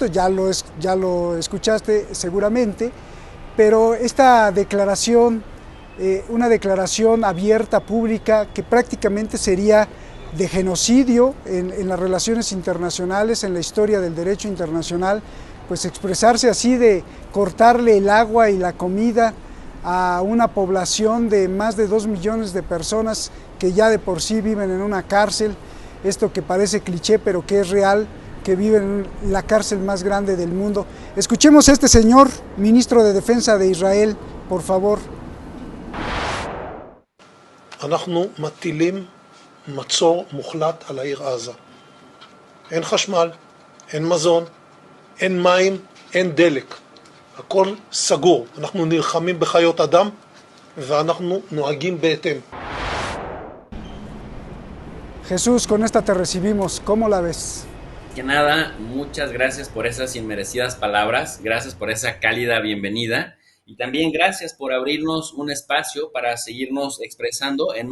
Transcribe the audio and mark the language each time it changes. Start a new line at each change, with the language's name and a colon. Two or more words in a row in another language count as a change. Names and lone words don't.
Spanish: Ya lo escuchaste seguramente, pero esta declaración, una declaración abierta, pública, que prácticamente sería de genocidio en las relaciones internacionales, en la historia del derecho internacional, pues expresarse así, de cortarle el agua y la comida a una población de más de 2 millones de personas que ya de por sí viven en una cárcel. Esto que parece cliché, pero que es real, que viven en la cárcel más grande del mundo. Escuchemos a este señor, ministro de Defensa de Israel, por favor.
Hebrew: אנחנו מטילים מצור מוחלט על העיר עזה. אין חשמל, אין מזון, אין מים, אין דלק. הכל סגור. אנחנו נלחמים בחיות אדם ואנחנו נוהגים בהתאם.
Spanish: Jesús, con esta te recibimos. ¿Cómo la ves? Que nada, muchas gracias por esas inmerecidas palabras, gracias por esa cálida bienvenida y también gracias por abrirnos un espacio para seguirnos expresando en